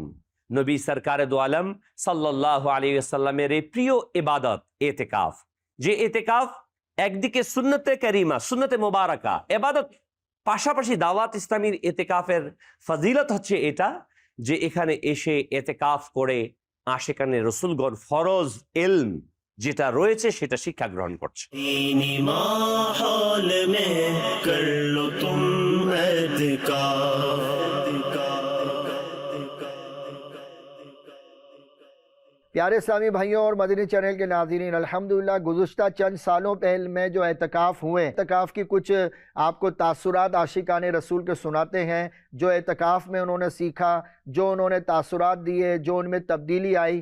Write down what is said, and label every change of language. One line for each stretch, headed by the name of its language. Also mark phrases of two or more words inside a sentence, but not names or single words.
Bangla: নবী সরকারে দো আলম সাল্লাল্লাহু আলাইহি ওয়াসাল্লামের এই প্রিয় ইবাদত এতেকাফ, যে এতেকাফ একদিকে সুন্নতে কারিমা, সুন্নতে মোবারকা ইবাদত, পাশাপাশি দাওয়াত ইসলামীর এতেকাফের ফজিলত হচ্ছে এটা যে এখানে এসে এতেকাফ করে আশিকানে রাসূলগণ ফরজ ইলম যেটা রয়েছে সেটা শিক্ষা গ্রহণ করছে।
Urdu: دینی ماحول میں کر لو تم اعتکاف۔ پیارے اسلامی بھائیوں اور مدنی چینل کے ناظرین، الحمدللہ گزشتہ چند سالوں پہلے میں جو اعتکاف ہوئے، اعتکاف کی کچھ آپ کو تاثرات عاشقان رسول کے سناتے ہیں، جو اعتکاف میں انہوں نے سیکھا، جو انہوں نے تاثرات دیے، جو ان میں تبدیلی آئی۔